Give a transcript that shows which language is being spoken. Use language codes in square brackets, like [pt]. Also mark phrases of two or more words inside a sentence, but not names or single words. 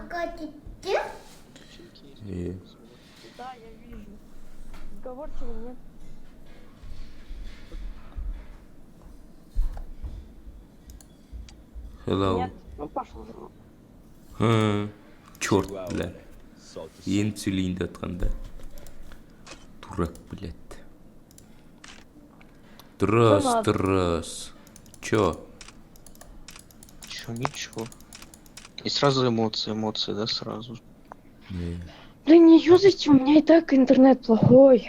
[ru] Ага, где? Да, я вижу. Разговорчивый нет. Hello. Нет, ну пошел же. Черт, бля. [kk] Енді сөйлейін деп жатқанда. [ru] Дурак, блядь. надо. Дұрыс. Чё? Чё, ничего. И сразу эмоции, да, сразу. Не. Да не юзайте, у меня и так интернет плохой.